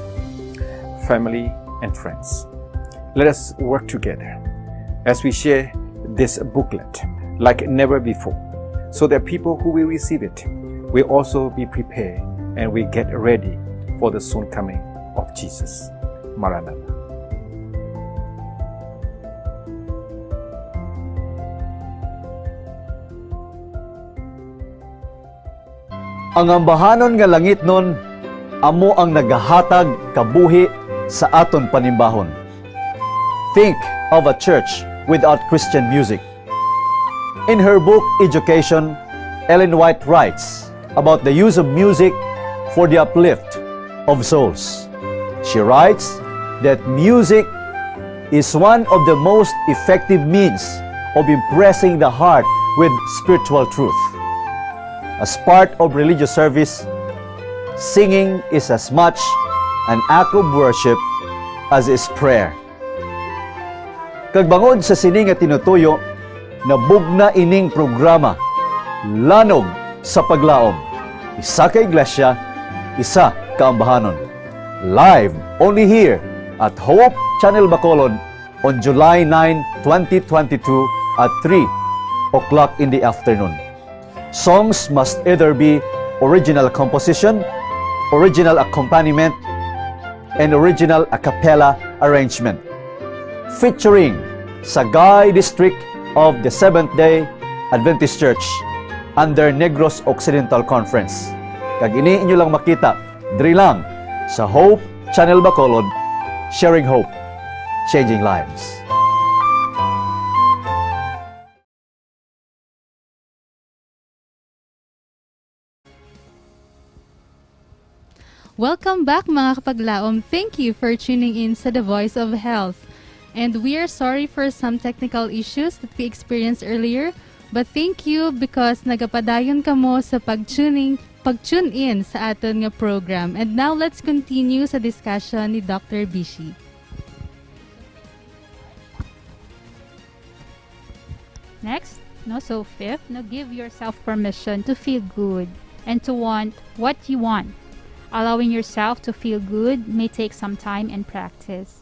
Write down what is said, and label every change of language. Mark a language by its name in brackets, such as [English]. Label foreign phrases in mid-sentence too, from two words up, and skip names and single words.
[English] Family and friends, let us work together as we share this booklet like never before, so that people who will receive it will also be prepared and we get ready for the soon coming of Jesus. Maranatha. [Hiligaynon] Ang ambahanon nga langit nun, amo ang nagahatag kabuhi sa aton panimbahon. [English] Think of a church without Christian music. In her book, Education, Ellen White writes about the use of music for the uplift of souls. She writes that music is one of the most effective means of impressing the heart with spiritual truth. As part of religious service, singing is as much an act of worship as is prayer. [Hiligaynon] Kagbangod sa sini nga tinutuyo, nabugna ining programa, Lanog sa Paglaom. Isa ka iglesia, isa ka ambahanon. [English] Live only here at Hope Channel Bacolod on July 9, 2022 at 3 o'clock in the afternoon. Songs must either be original composition, original accompaniment, and original a cappella arrangement. Featuring Sagay District of the Seventh-day Adventist Church under Negros Occidental Conference. [Hiligaynon] Kag ini inyo lang makita, diri lang sa Hope Channel Bacolod, [English] sharing hope, changing lives. Welcome back [Hiligaynon] mga kapaglaom. [English] Thank you for tuning in sa The Voice of Health. And we are sorry for some technical issues that we experienced earlier. But thank you because [Hiligaynon] nagapadayon kamo sa pag-tune in sa aton nga [English] program. And now let's continue sa discussion ni Dr. Bishi. Next, so fifth, give yourself permission to feel good and to want what you want. Allowing yourself to feel good may take some time and practice.